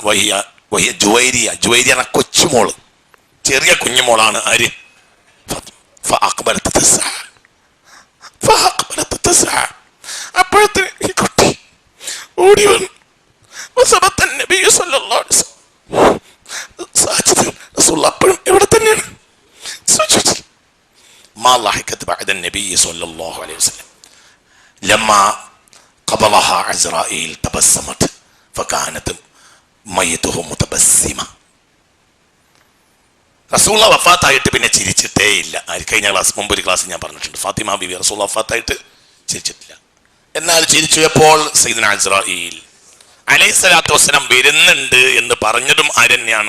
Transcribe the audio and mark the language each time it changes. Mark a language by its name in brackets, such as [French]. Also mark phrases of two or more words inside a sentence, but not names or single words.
[Malayalam] വഹിയ ജുവൈരിയ എന്ന കൊച്ചുമോള്, ചെറിയ കുഞ്ഞുമോളാണ് ആര്? അപ്പോഴത്തെ ഈ കുട്ടി ഓടി വന്നു. അപ്പോഴും എവിടെ തന്നെയാണ്? [Arabic] لما قبضها عزرائيل تبسمت فكانت ميته متبسمة. [Malayalam] റസൂല വഫാത്തായിട്ട് പിന്നെ ചിരിച്ചിട്ടേ ഇല്ല. കഴിഞ്ഞ മുമ്പൊരു ക്ലാസ് ഞാൻ പറഞ്ഞിട്ടുണ്ട്, ഫാത്തിമ ബിബി റസൂല വഫാത്തായിട്ട് ചിരിച്ചിട്ടില്ല. എന്നാൽ ചിരിച്ചപ്പോൾ [Arabic] سيدنا عزرائيل عليه الصلاة والسلام [Malayalam] വരുന്നുണ്ട് എന്ന് പറഞ്ഞതും ആരെന്നെയാണ്?